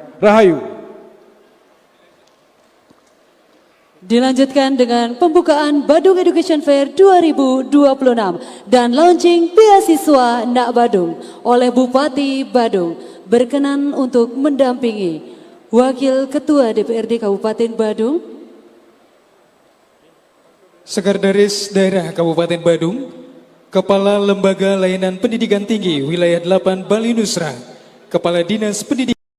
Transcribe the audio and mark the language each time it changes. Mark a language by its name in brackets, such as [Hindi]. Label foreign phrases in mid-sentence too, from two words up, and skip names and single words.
[Indonesian] Rahayu. Dilanjutkan dengan pembukaan Badung Education Fair 2026 dan launching beasiswa Nak Badung oleh Bupati Badung. Berkenan untuk mendampingi Wakil Ketua DPRD Kabupaten Badung, Sekretaris Daerah Kabupaten Badung, Kepala Lembaga Layanan Pendidikan Tinggi Wilayah 8 Bali Nusra, Kepala Dinas Pendidikan